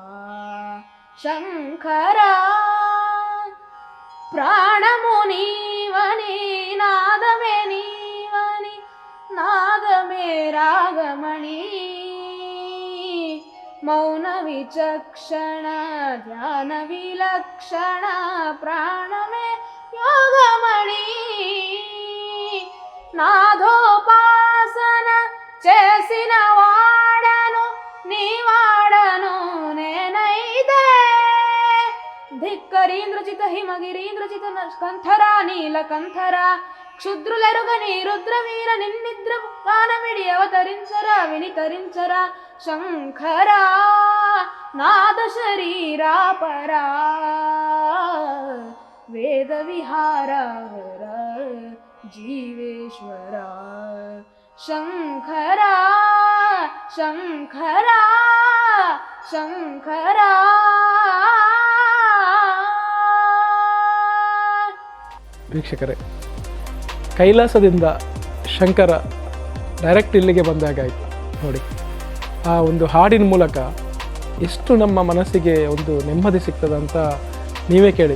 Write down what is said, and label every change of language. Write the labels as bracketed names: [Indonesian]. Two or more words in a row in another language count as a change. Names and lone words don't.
[Telugu] శంకర ప్రాణమునీవని, నాదమే నీవని, నాదమే రాగమని. మౌన విచక్షణ ధ్యాన విలక్షణ, ప్రాణమే యోగమని. నాదోపాసన చేసిన వాడను నీవాడను నేనైతే. ధిక్కరీంద్రచిత హిమగిరీంద్రచిత కంఠర నీలకంఠర, క్షుద్రులెరుగని రుద్రవీర నిన్నిద్ర గానమిడి అవతరించర వినితరించర. శంకర నాద శరీరా పరా, వేద విహార హర జీవేశ్వర. శంకర శంకర శంకర. [Kannada] ವೀಕ್ಷಕರೇ, ಕೈಲಾಸದಿಂದ ಶಂಕರ ಡೈರೆಕ್ಟ್ ಇಲ್ಲಿಗೆ ಬಂದಾಗಾಯಿತು ನೋಡಿ. ಆ ಒಂದು ಹಾಡಿನ ಮೂಲಕ ಎಷ್ಟು ನಮ್ಮ ಮನಸ್ಸಿಗೆ ಒಂದು ನೆಮ್ಮದಿ ಸಿಗ್ತದಂತ ನೀವೇ ಕೇಳಿದ್ರಿ.